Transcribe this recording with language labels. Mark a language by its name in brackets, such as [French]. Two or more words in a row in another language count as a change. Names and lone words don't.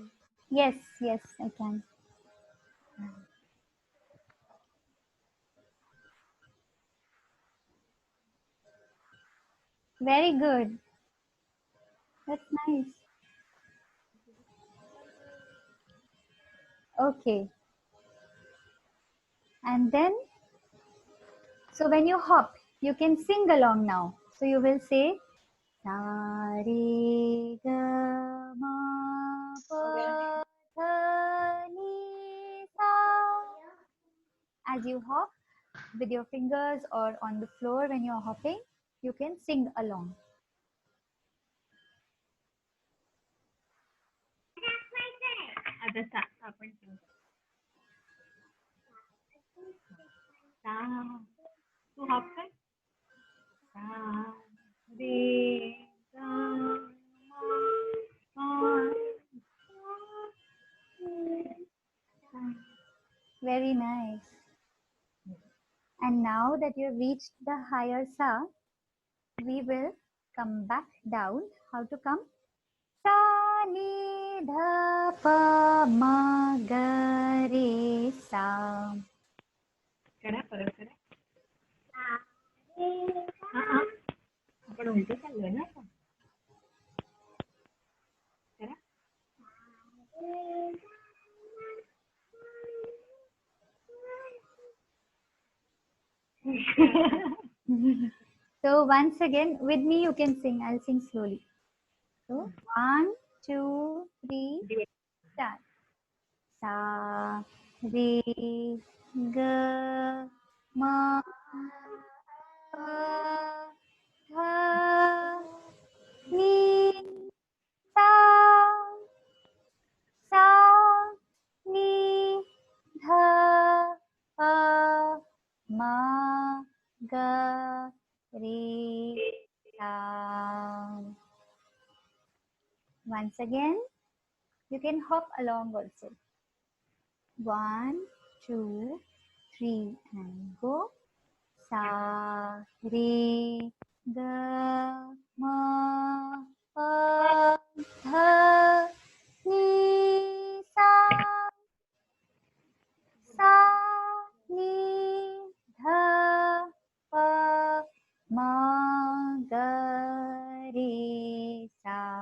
[English] Yes, yes, I can. Very good. That's nice. Okay. And then, so when you hop, you can sing along now. So you will say, sa re ga ma pa dha ni sa. As you hop with your fingers or on the floor when you're hopping, you can sing along. [Marathi] तू हॉप कर सा रे गा मा पा. [English] Very nice. And now that you have reached the higher sa, we will come back down. How to come? Sa ni dha pa ma ga re sa. [Marathi] करा परत करा. आपण उलटे चाललोय ना आता. करा. [English] So once again, with me you can sing. I'll sing slowly. So 1, 2, 3, start. Sa re ga ma pa dha ni sa sa ni dha pa ma ga re sa. Once again, you can hop along also. 1, 2, 3, and go. Sa re ga ma pa dha ni sa sa ni dha pa ma ga re sa.